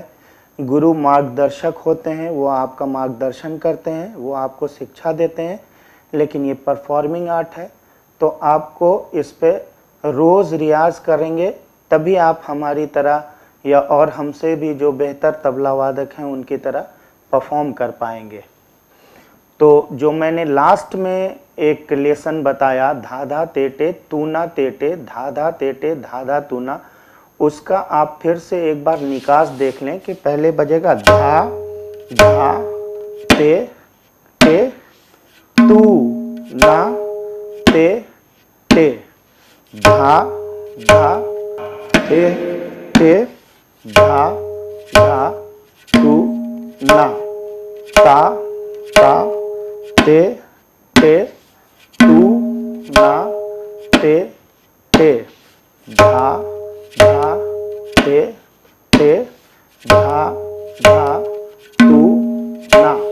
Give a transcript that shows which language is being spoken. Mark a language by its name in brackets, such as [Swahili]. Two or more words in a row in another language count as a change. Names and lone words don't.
[Hindi] गुरु मार्गदर्शक होते हैं, वो आपका मार्गदर्शन करते हैं, वो आपको शिक्षा देते हैं, लेकिन ये [English] performing art [Hindi] है, तो आपको इस पे रोज़ रियाज करेंगे तभी आप हमारी तरह या और हमसे भी जो बेहतर तबला वादक हैं उनकी तरह परफॉर्म कर पाएंगे। तो जो मैंने लास्ट में एक लेसन बताया धा धा तेटे तूना तेटे धा धा तेटे धा धा तूना, उसका आप फिर से एक बार निकास देख लें कि पहले बजेगा धा धा ते ते तू ना ते ते धा धा ते ते धा धा तू ना ता ता ते ते तू ना ते ते धा धा ते ते धा धा तू ना।